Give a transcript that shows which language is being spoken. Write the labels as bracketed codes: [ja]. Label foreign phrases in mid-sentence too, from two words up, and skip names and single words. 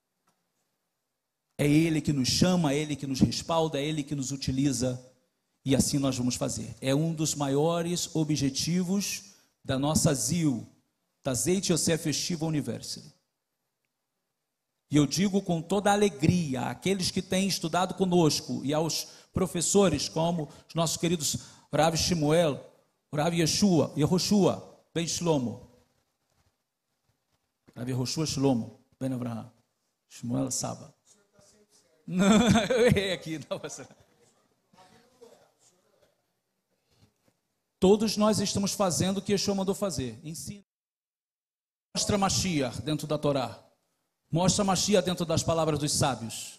[pt] É ele que nos chama, é ele que nos respalda, é ele que nos utiliza, e assim nós vamos fazer. É um dos maiores objetivos da nossa ZIL, da Zeit Yosef Yeshiva University. E eu digo com toda a alegria àqueles que têm estudado conosco e aos professores, como os nossos queridos Rav Shmuel, Rav Yehoshua Ben Shlomo, Rav Yehoshua Shlomo Ben Abraham, Shmuel Saba. Não, eu errei aqui. Não, você... Todos nós estamos fazendo o que Yeshua mandou fazer. Ensina. Mostra Mashiach dentro da Torá. Mostra Mashiach dentro das palavras dos sábios.